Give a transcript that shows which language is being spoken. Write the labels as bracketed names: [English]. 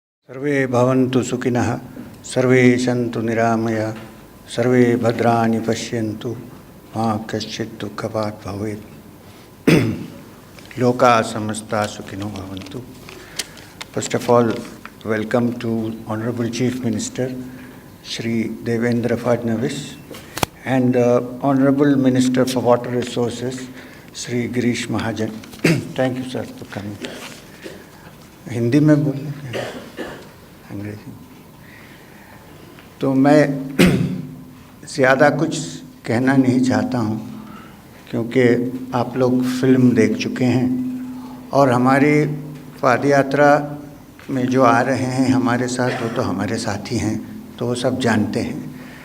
[Sanskrit] सर्वे भवन्तु सुखिनः, सर्वे सन्तु निरामयाः, सर्वे भद्राणि पश्यन्तु, मा कश्चित् दुःखभाग् भवेत्। लोकाः समस्ताः सुखिनो भवन्तु। [English] First of all, welcome to Honorable Chief Minister Shri Devendra Fadnavis and Honorable Minister for Water Resources Shri Girish Mahajan. Thank you sir for coming. [Hindi] Hindi में बोलें अंग्रेजी? तो मैं ज़्यादा कुछ कहना नहीं चाहता हूँ क्योंकि आप लोग फिल्म देख चुके हैं और हमारी पद यात्रा में जो आ रहे हैं हमारे साथ, वो तो हमारे साथी हैं, तो वो सब जानते हैं।